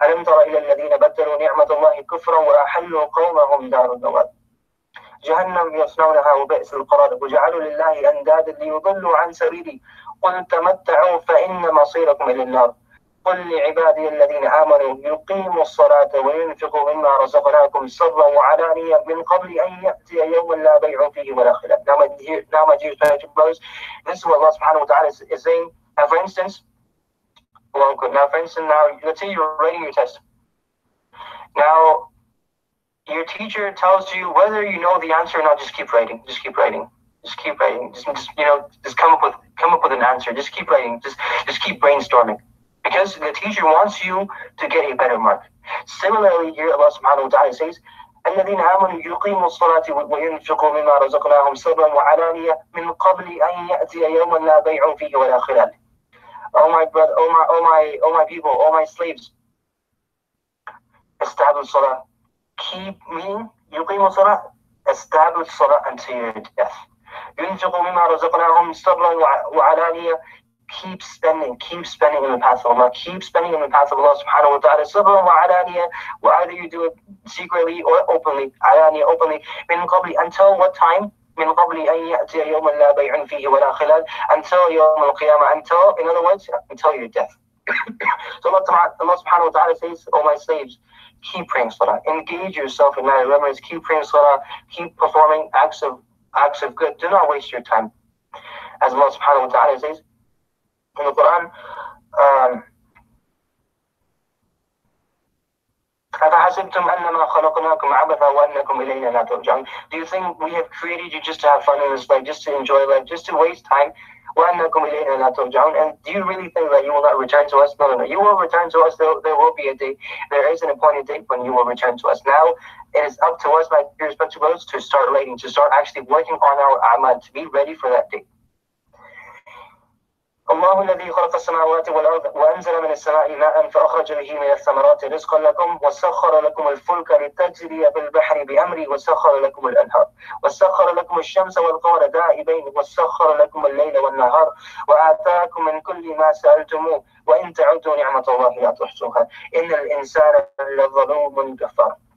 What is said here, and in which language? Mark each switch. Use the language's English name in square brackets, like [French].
[Arabic] ألم تر إلى الذين بدلوا نعمة الله كفرا وأحلوا قومهم دار البوار جهنم يصنعونها وبئس القرار وجعلوا لله أندادا ليضلوا عن سبيله قل تمتعوا فإن مصيركم إلى النار قل لعبادي الذين آمنوا يقيموا الصلاة وينفقوا مما رزقناكم سرا وعلانية من قبل أن يأتي يوم لا بيع فيه ولا خلاف. [English] Now my dear brothers, this is what Allah subhanahu wa ta'ala is saying. Now for instance, let's say you're writing your test. Now, your teacher tells you whether you know the answer or not, just keep writing. Just keep writing. Just come up with an answer. Just keep writing. Just keep brainstorming. Because the teacher wants you to get a better mark. Similarly, here Allah subhanahu wa ta'ala says, [Arabic] الذين آمنوا يقيموا الصلاة وينفقوا مما رزقناهم سرا وعلانية من قبل أن يأتي يوم لا بيع فيه ولا خلال. [English] Oh my brother, oh my people, oh my slaves, establish salah. Keep meaning [Arabic] يقيموا الصلاة, [English] establish salah until your death. [Arabic] ينفقوا مما رزقناهم سرا وعلانية. [English] Keep spending in the path of Allah. Keep spending in the path of Allah subhanahu wa ta'ala. [Arabic] Sirran wa alaniya, [English] either you do it secretly or openly. Alaniya, openly. [Arabic] Min qabli, [English] until what time? [Arabic] Min qabli an ya'tiya yawman la bay'un fihi wa la khilal. [English] Until yawm al-qiyamah. Until, in other words, until your death. So Allah subhanahu wa ta'ala says, oh my slaves, keep praying salah. Engage yourself in that remembrance. Keep praying salah. Keep performing acts of good. Do not waste your time. As Allah subhanahu wa ta'ala says in the Quran, [Arabic] أَفَحَسِبْتُمْ أَنَّمَا خَلَقْنَاكُمْ عَبَثًا وَأَنَّكُمْ إِلَيْنَا لَا تُرْجَعُونَ. [English] Do you think we have created you just to have fun in this life, just to enjoy life, just to waste time? [Arabic] وَأَنَّكُمْ إِلَيْنَا لَا تُرْجَعُونَ. [English] And do you really think that you will not return to us? No. You will return to us. There will be a day. There is an appointed date when you will return to us. Now, it is up to us, my respected brothers, to start writing, to start actually working on our amal, to be ready for that day. [Arabic] الله الذي خلق السماوات والأرض وأنزل من السماء ماء فأخرج به من الثمرات رزقا لكم وسخر لكم الفلك لتجري بالبحر بأمري وسخر لكم الأنهار وسخر لكم الشمس والقمر دائبين وسخر لكم الليل والنهار وآتاكم من كل ما سألتموه وإن تعدوا نعمة الله لا تحصوها إن الإنسان لظلوم كفار.